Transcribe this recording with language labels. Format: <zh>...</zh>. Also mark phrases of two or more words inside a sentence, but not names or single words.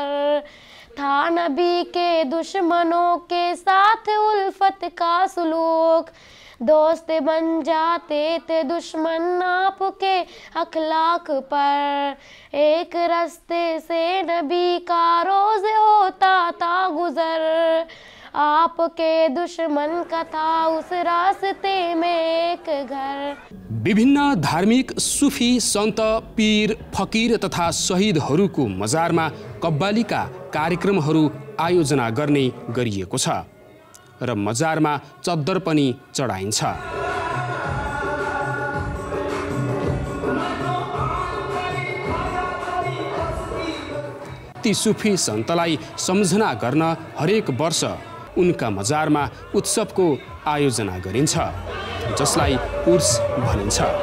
<hi>था नबी के दुश्मनों के साथ उल्फत का सुलूक, दोस्त बन जाते थे दुश्मन आपके अखलाक पर। एक रास्ते से नबी का रोज होता था गुजर, आपके दुश्मन का था उस रास्ते में एक घर।</hi> <ne>विभिन्न धार्मिक सुफी सन्त पीर फकीर तथा शहीदहरूको मजारमा कव्वालीका कार्यक्रमहरू आयोजना गर्ने गरिएको छ र मजारमा चद्दर पनि चढाइन्छ। ती सुफी सन्तलाई सम्झना गर्न हरेक वर्ष उनका मजारमा उत्सवको आयोजना गरिन्छ, जसलाई उर्स भनिन्छ।</ne>